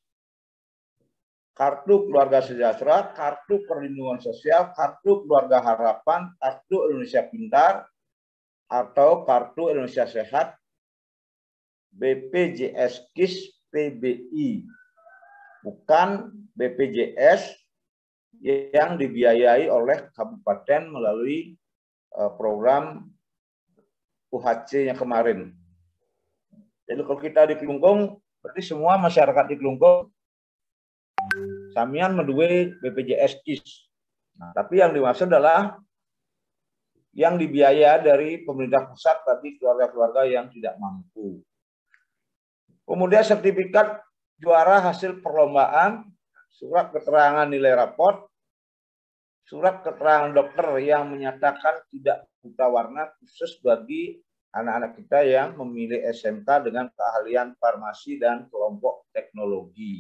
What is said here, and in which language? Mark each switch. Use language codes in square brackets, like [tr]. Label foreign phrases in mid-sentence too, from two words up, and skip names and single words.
[id] kartu keluarga sejahtera, kartu perlindungan sosial, kartu keluarga harapan, kartu Indonesia Pintar, atau kartu Indonesia Sehat, BPJS KIS PBI, bukan BPJS yang dibiayai oleh kabupaten melalui program UHC yang kemarin. Jadi kalau kita di Kelungkung Berarti semua masyarakat di Kelungkung [ban] samian menduwe [id] BPJS KIS. Nah, tapi yang dimaksud adalah yang dibiaya dari pemerintah pusat bagi keluarga-keluarga yang tidak mampu. Kemudian sertifikat juara hasil perlombaan, surat keterangan nilai raport, surat keterangan dokter yang menyatakan tidak buta warna khusus bagi anak-anak kita yang memilih SMK dengan keahlian farmasi dan kelompok teknologi.